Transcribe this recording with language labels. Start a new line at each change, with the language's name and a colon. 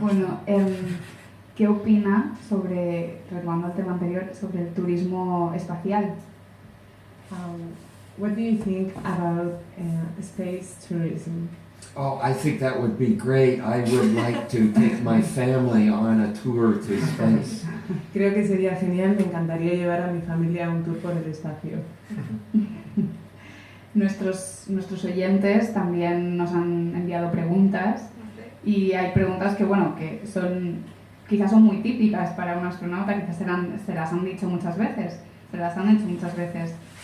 Spanish: Bueno, ¿qué opina sobre, retomando el tema anterior, sobre el turismo espacial?
English: What do you think about space tourism? Oh, I think that would be great. I would like to take my family on a tour to space.
Spanish: Creo que sería genial, me encantaría llevar a mi familia a un tour por el espacio. Nuestros oyentes también nos han enviado preguntas y hay preguntas que, bueno, que quizás son muy típicas para un astronauta, quizás se las han dicho muchas veces, se las han hecho muchas veces.